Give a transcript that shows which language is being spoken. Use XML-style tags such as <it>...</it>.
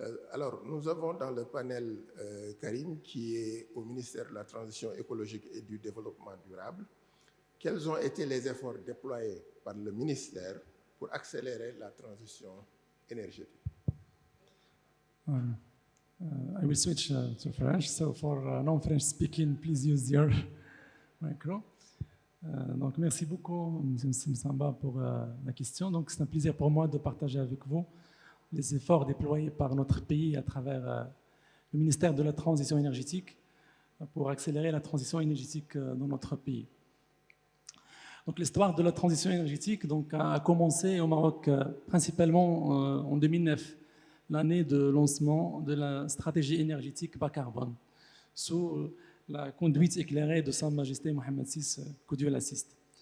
<fr>Alors, nous avons dans le panel Karim, qui est au ministère de la Transition écologique et du Développement durable. Quels ont été les efforts déployés par le ministère pour accélérer la transition énergétique?</fr> <en>I will switch to French. So for non-French speaking, please use your micro.</en> <fr>Donc merci beaucoup, M. Msamba, pour la question. Donc c'est un plaisir pour moi de partager avec vous les efforts déployés par notre pays à travers le ministère de la Transition énergétique pour accélérer la transition énergétique dans notre pays. Donc l'histoire de la transition énergétique a commencé au Maroc principalement en 2009, l'année de lancement de la stratégie énergétique bas carbone, sous la conduite éclairée de Sa Majesté Mohamed VI, que Dieu l'assiste.</fr>